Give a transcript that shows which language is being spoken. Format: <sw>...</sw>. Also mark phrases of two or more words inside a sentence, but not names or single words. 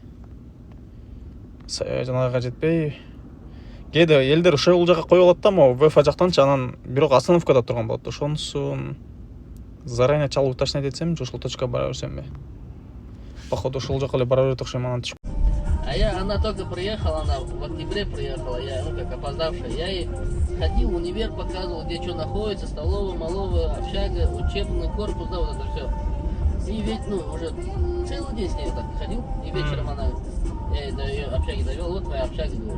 <ky>Жанагага жетпей. Кээде элдер ушул жака коюп алат да, могу ВФ жактанчы, анан бирок остановкада турган болот. Ошонусун заранее чалып уточнять этсем, ушул точкага бара берсемби? Походу ушул жака эле бара берет окшойм, анан.</ky> <ru>А она только приехала, она в октябре приехала, я, как опоздавшая. Я ей ходил в универ, показывал, где что находится, столовая, маловая, общага, учебный корпус, да, вот это все. И ведь, уже целый день с ней так ходил, и вечером я ее до ее общаги довел, вот твоя общага, говорю.</ru>